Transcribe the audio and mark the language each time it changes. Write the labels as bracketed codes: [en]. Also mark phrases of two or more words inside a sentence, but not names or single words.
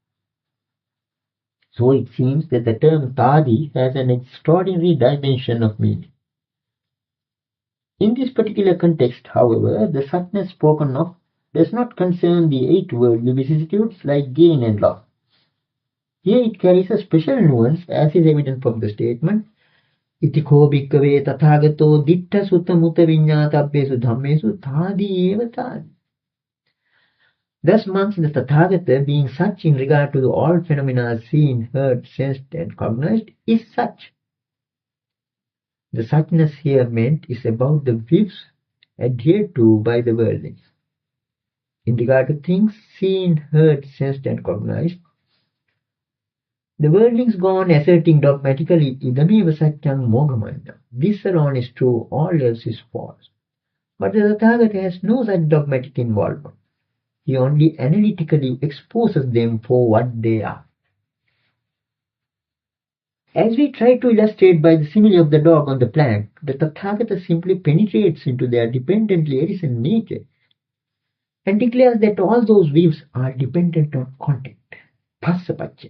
[en] So it seems that the term Tadi has an extraordinary dimension of meaning. In this particular context, however, the suchness spoken of does not concern the 8 worldly vicissitudes like gain and loss. Here it carries a special nuance, as is evident from the statement, [pi] Iti ko bhikkave tathagato ditta sutta mutta viññātabbesu dhammesu thādi eva thādi. [en] Thus amongst the Tathagata, being such in regard to all phenomena seen, heard, sensed and cognized, is such. The suchness here meant is about the views adhered to by the worldlings. In regard to things seen, heard, sensed and cognized, the worldlings go on asserting dogmatically, [pi] idameva satyam mogamaya. [en] This alone is true, all else is false. But the Tathagata has no such dogmatic involvement. He only analytically exposes them for what they are. As we try to illustrate by the simile of the dog on the plank, the Tathagata simply penetrates into their dependently arisen nature and declares that all those views are dependent on contact, passapaccaya.